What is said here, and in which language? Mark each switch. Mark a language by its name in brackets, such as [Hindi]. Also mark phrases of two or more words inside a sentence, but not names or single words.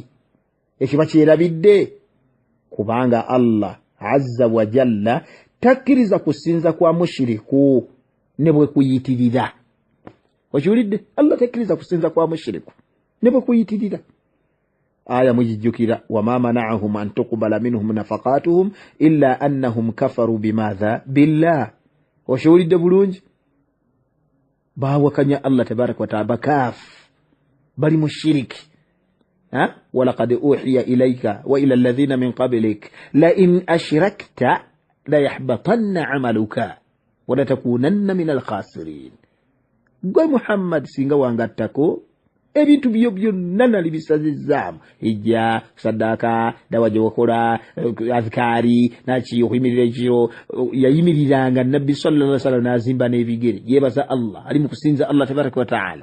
[Ganda] Ekyo bakyerabidde kubanga Allah [Arabic] عز وجل [Ganda] takkiriza kusinza kwa mushiriku ne bwe kuyitirira. Okiwulidde, Allah takkiriza kusinza kwa mushiriku ne bwe kuyitirira. Aya mujijjukira, [Arabic] وما منعهم أن تقبل منهم نفقاتهم إلا أنهم كفروا بماذا بالله. [Ganda] Okiwulidde bulungi, bawakanya Allah [Arabic] تبارك وتعالى, [Ganda] bakaf bali mushiriki. [Arabic] ولقد أوحي إليك وإلى الذين من قبلك لئن أشركت ليحبطن عملك ولتكونن من الخاسرين. [Ganda] Gwe Muhammad singa wangattako ebintu byo byonna nali bisazizaamu, hijja, sadaka, dawa gye wakola, azkari, naki okuyimirira ekiro, yayimiriranga nabbi [Arabic] صلى الله عليه وسلم [Ganda] n'azimba n'ebigere yeebaza Allah, ali mu kusinza Allah [Arabic] تبارك وتعالى.